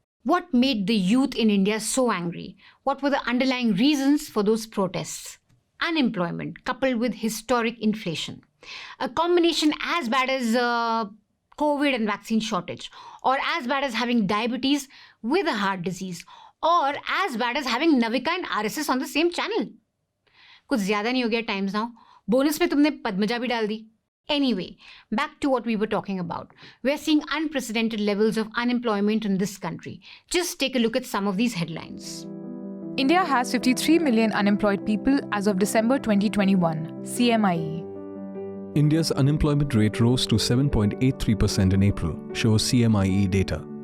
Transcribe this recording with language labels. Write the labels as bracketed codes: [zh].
[en] What made the youth in India so angry? What were the underlying reasons for those protests? Unemployment coupled with historic inflation. A combination as bad as COVID and vaccine shortage. Or as bad as having diabetes with a heart disease. Or as bad as having Navika and RSS on the same channel. [hi] कुछ ज्यादा नहीं हो गया times now? Bonus में तुमने पद्मजा भी डाल दी. [en] Anyway, back to what we were talking about. We're seeing unprecedented levels of unemployment in this country. Just take a look at some of these headlines. India has 53 million unemployed people as of December 2021, CMIE. India's unemployment rate rose to 7.83% in April, shows CMIE data.